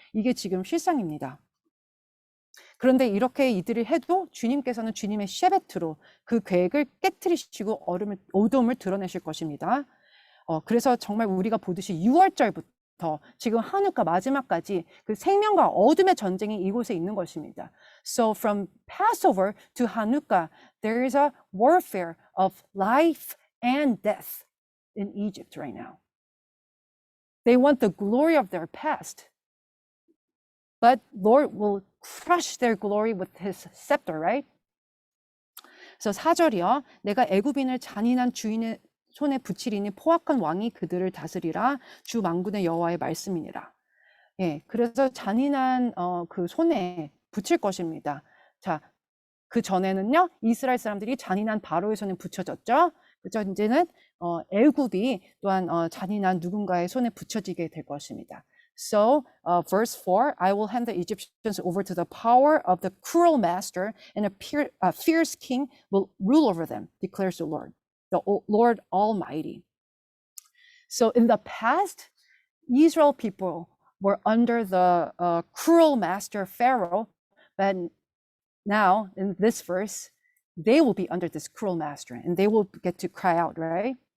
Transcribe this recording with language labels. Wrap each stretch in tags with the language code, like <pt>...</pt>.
<ko>이게 지금 실상입니다. 그런데 이렇게 이들이 해도 주님께서는 주님의 셰베트로 그 계획을 깨트리시고 어둠을 드러내실 것입니다. 그래서 정말 우리가 보듯이 6월절부터 지금 한우카 마지막까지 그 생명과 어둠의 전쟁이 이곳에 있는 것입니다.</ko> <en>So from Passover to Hanukkah, there is a warfare of life and death in Egypt right now. They want the glory of their past. But Lord will crush their glory with his scepter, right?</en> <ko>그래서 4절이요. 내가 애굽인을 잔인한 주인의 손에 붙이리니 포악한 왕이 그들을 다스리라. 주 만군의 여호와의 말씀이니라. 예, 그래서 잔인한 그 손에 붙일 것입니다. 자, 그 전에는요, 이스라엘 사람들이 잔인한 바로의 손에 붙여졌죠. 그죠? 이제는 애굽이 또한 잔인한 누군가의 손에 붙여지게 될 것입니다.</ko> <en>So, verse 4, I will hand the Egyptians over to the power of the cruel master, and a fierce king will rule over them, declares the Lord Almighty. So, in the past, Israel people were under the cruel master Pharaoh, but now in this verse, they will be under this cruel master, and they will get to cry out, right?</en>